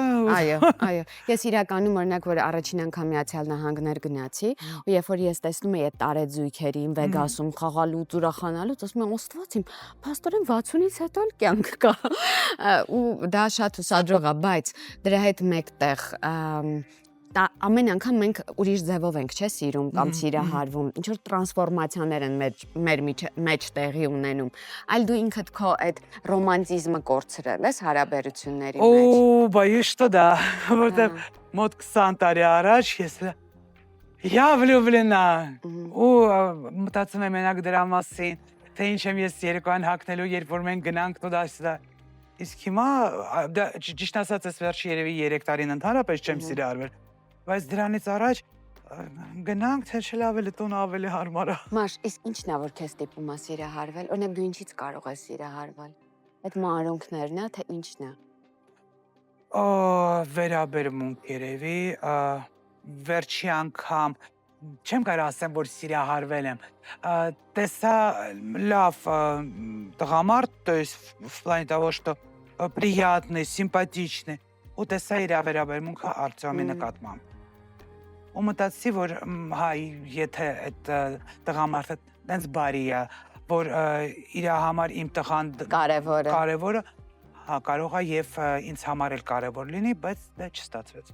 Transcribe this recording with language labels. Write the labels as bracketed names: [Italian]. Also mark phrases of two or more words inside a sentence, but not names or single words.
[Armenian] Այո։ Ես իրականում օրինակ որ առաջին անգամ Միացյալ Նահանգներ գնացի, ու երբ որ ես տեսնում եի այդ տարեձույքերին, Վեգասում խաղալուց, ուրախանալուց, ասում եմ, Աստված իմ, փաստորեն 60-ից հետո էլ կյանք կա։ Ու դա շատ հուսադրող է, բայց դրա հետ մեկտեղ ամեն անգամ մենք ուրիշ ձևով ենք, չէ, սիրում կամ սիրահարվում, ինչ որ տրանսֆորմացիաներ են մեր մեջ տեղի ունենում, այլ դու ինքդ քո այդ ռոմանտիզմը կորցրել ես հարաբերությունների մեջ։ Օ, բայ [Russian] что да, [Armenian] որտեղ մոտ 20 տարի առաջ ես [Russian] я влюблена [Armenian] ու մտածում եմ մենակ դրա մասին, թե ինչ եմ ես երեկոյան հագնելու, երբ որ մենք գնանք տոդասը։ Իսկ հիմա ճիշտ ասած ես վերջի երևի 3 տարին ընդհանրապես չեմ սիրահարվել, բայց դրանից առաջ գնանք, թե չէ ավելի տուն ավելի հարմար է։ Մաշ, իսկ ինչն է որ քեզ տիպում է սիրահարվել, օրինակ դու ինչից կարող ես սիրահարվել։ Այդ մանրունքներն է, թե ինչն է։ Վերաբերմունք երևի, վերջի անգամ չեմ կարող ասեմ, որ սիրահարվել եմ, տեսա լավ տղամարդ, [Russian] то есть в плане того, что приятный, симпатичный, [Armenian] ու տեսա իր վերաբերմունքը Արտյոմի նկատմամբ։ Ու մտածի, որ հայ, եթե այդ տղամարդը տենց բարի է, որ իր համար իմ տղան կարևորը, հա, կարող է եւ ինձ համար էլ կարևոր լինի, բայց դա չստացվեց։